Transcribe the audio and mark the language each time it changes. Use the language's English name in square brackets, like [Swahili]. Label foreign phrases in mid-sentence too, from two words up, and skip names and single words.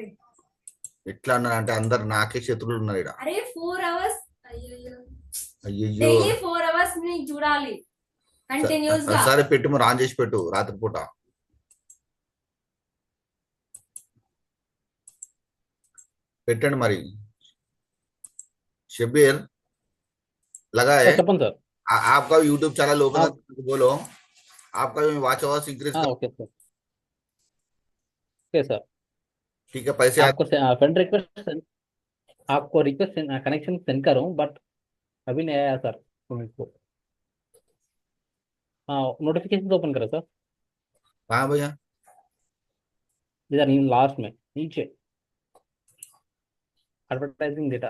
[Telugu] ఎట్లా అన్నానంటే అందరు నాకే శత్రువులు ఉన్నారు ఇక్కడ. అరే 4 hours అయ్యో అయ్యయ్యో, డైలీ 4 hours నేను చూడాలి కంటిన్యూస్ గా. సరే పెట్టు మరి, ఆన్ చేసి పెట్టు రాత్రిపూట. పెట్టండి మరి. [Hindi] शब्बीर लगा है? [Telugu] చెప్పండి సార్. [Hindi] आपका [English] YouTube channel open [Hindi] करके बोलो, आपका भी [English] watch hours increase [Hindi] कर। [English] Okay sir. Okay sir. [Hindi] ठीक है, पैसे आपको [English] friend request, [Hindi] आपको [English] request connection send [Hindi] करूँ बट अभी नहीं आया सर को. हाँ [English] notification open [Hindi] करो सर. कहाँ भैया? इधर लास्ट में नीचे [English] advertising data.